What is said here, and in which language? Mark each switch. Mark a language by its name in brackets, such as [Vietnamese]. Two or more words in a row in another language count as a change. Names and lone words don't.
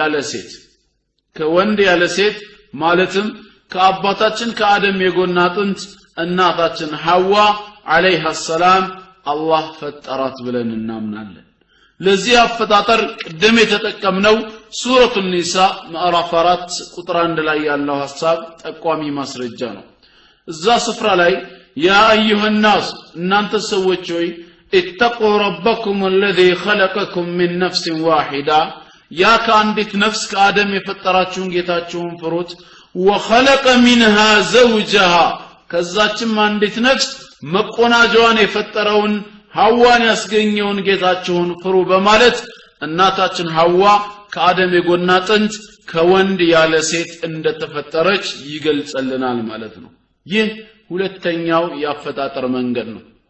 [Amharic] ያለ ሴት ማለትም ከአባታችን ከአደም የጎን አጥንት እናታችን ሐዋ [Arabic] عليها السلام [Amharic] አላህ ፈጠራት ብለን እናምናለን ለዚህ አፈጣጠር ቅድም የተጠቀምነው ሱረቱን ኒሳ ምዕራፍ 4 ቁጥር 1 ላይ ያለው ሐሳብ ጠቋሚ ማስረጃ ነው እዛ ስፍራ ላይ [Arabic] يا أيها الناس [Amharic] እናንተ ሰዎች ሆይ [Arabic] اتقوا ربكم الذي خلقكم من نفس واحده ያ [Amharic] ከአንዲት ነፍስ ከአደም የፈጠራችሁን ጌታችሁን ፍሩት [Arabic] وخلق منها زوجها [Amharic] ከዛችም አንዲት ነፍስ መቆናጃዋን የፈጠረውን ሐዋን ያስገኘውን ጌታችሁን ፍሩ በማለት እናታችን ሐዋ ከአደም የጎን አጥንት ከወንድ ያለ ሴት እንደተፈጠረች ይገልጽልናል ማለት ነው ይህ ሁለተኛው ያፈጣጠር መንገድ ነው